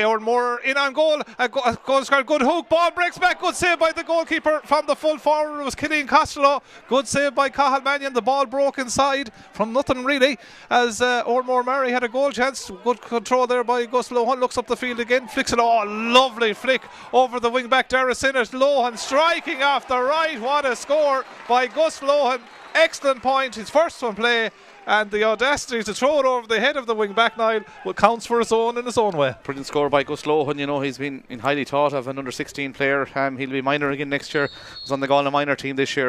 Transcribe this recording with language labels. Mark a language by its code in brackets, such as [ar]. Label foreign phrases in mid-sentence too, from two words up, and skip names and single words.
[en] Oranmore in on goal. Goal scored. Good hook. Ball breaks back. Good save by the goalkeeper from the full forward. It was Killian Costello. Good save by Cathal Mannion. The ball broke inside from nothing really as Oranmore Maree had a goal chance. Good control there by Gus Lohan. Looks up the field again. Flicks it. Oh, lovely flick over the wing back. Dara Sinnott. Lohan striking off the right. What a score by Gus Lohan. Excellent point, his first one play, and the audacity to throw it over the head of the wing back, Niall, counts for his own in his own way. Brilliant score by Gus Lohan. You know, he's been highly thought of an under 16 player. He'll be minor again next year. Was on the Galway minor team this year.